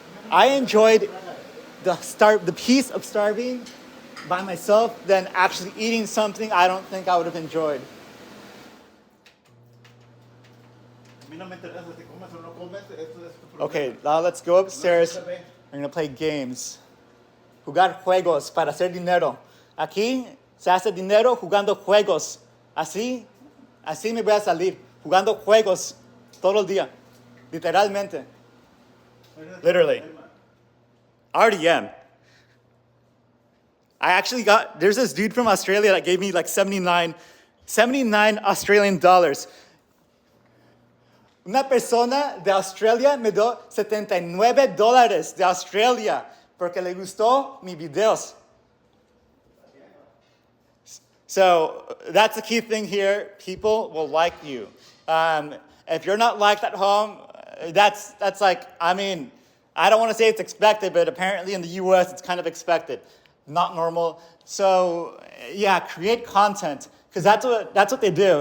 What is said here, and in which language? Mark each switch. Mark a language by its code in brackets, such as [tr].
[en] I enjoyed the peace of starving by myself than actually eating something I don't think I would have enjoyed. [es] A mí no me interesa si comes o no comes, eso es tu problema. [en] Okay, now let's go upstairs. We're gonna play games. [es] Jugar juegos para hacer dinero. Aquí se hace dinero jugando juegos. Así me voy a salir. Jugando juegos todo el día. Literalmente. [en] Literally. I already am. There's this dude from Australia that gave me like 79 Australian dollars. [es] Una persona de Australia me dio $79 de Australia porque le gustó mis videos. [en] So that's the key thing here. People will like you. If you're not liked at home, that's like, I mean, I don't want to say it's expected, but apparently in the US it's kind of expected, not normal. So yeah, create content because that's what they do.